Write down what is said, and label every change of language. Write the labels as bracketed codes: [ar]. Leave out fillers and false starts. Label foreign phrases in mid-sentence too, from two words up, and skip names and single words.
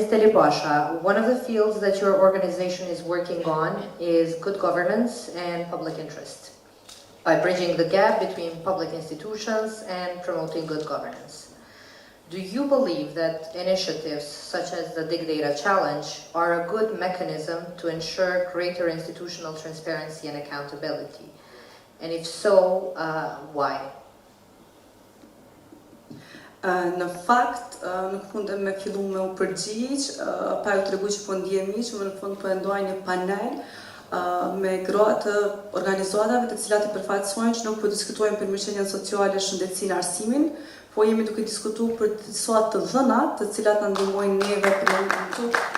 [en] Delibasha, one of the fields that your organization is working on is good governance and public interest, by bridging the gap between public institutions and promoting good governance. Do you believe that initiatives such as the DigData Challenge are a good mechanism to ensure greater institutional transparency and accountability? And if so, why? [sq] Në fakt, nuk mundem me fillu me u përgjigj, pa ju tregu që po ndjehemi që në fund po ndoj një panel me gra të organizatave të cilat i përfaqësojnë që nuk po diskutojmë për mirëqenien sociale, shëndetësinë, arsimin, po jemi duke diskutuar për disa të dhëna të cilat na ndihmojnë neve për